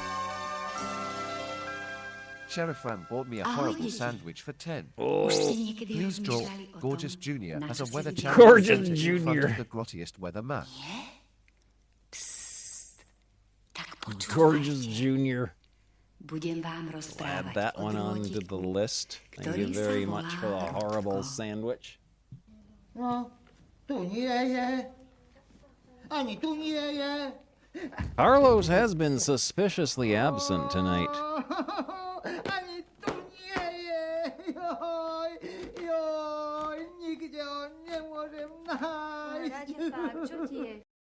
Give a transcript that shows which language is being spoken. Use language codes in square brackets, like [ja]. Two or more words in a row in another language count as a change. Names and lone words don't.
[sk] Sheriff Ram bought me a horrible sandwich for 10. Oh. Please draw Gorgeous Junior as a weather channel Gorgeous in front Junior. of the grottiest weather map. Gorgeous Junior. Budem vám rozprávat [en] Add that one onto the list. Thank you very much for the horrible sandwich. [sk] No, tu nie je. Ani tu nie je. [en] Carlos has been suspiciously absent tonight. [sk] Ani tu nie je. Joj, joj, nigdzie ho nemôžem nájsť. Čo ti je?